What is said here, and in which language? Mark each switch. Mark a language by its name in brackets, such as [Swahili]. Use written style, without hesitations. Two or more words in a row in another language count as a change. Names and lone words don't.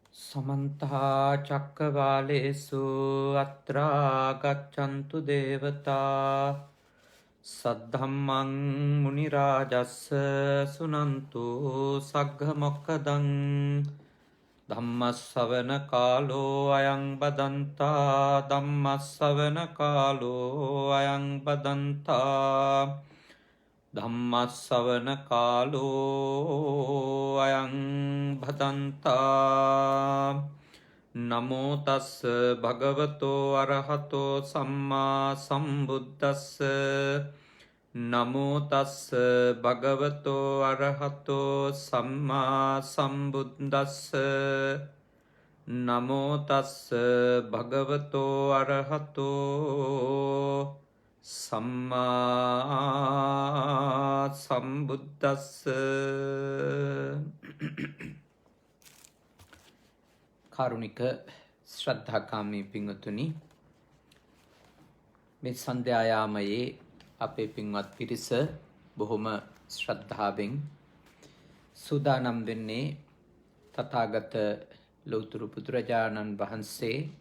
[Pali] समन्ता चक्रवालेषु अत्रा गच्छन्तु देवता सद्धम्मं मुनिराजस्य सुनन्तु सग्गमोक्खदं धम्मश्रवणकालो अयं बदन्ता धम्मश्रवणकालो अयं बदन्ता ධම්මස්සවන කාලෝ අයං භදන්තා නමෝ තස්ස භගවතෝ අරහතෝ සම්මා සම්බුද්දස්ස නමෝ තස්ස භගවතෝ අරහතෝ සම්මා සම්බුද්දස්ස නමෝ තස්ස භගවතෝ අරහතෝ සම්මා සම්බුද්දස්ස. [Sinhala] කාරුණික ශ්‍රද්ධාකාමී පින්වතුනි, මේ සන්ධ්‍යායාමයේ අපේ පින්වත් පිරිස බොහොම ශ්‍රද්ධාවෙන් සූදානම් වෙන්නේ තථාගත ලෞතර බුදුරජාණන් වහන්සේ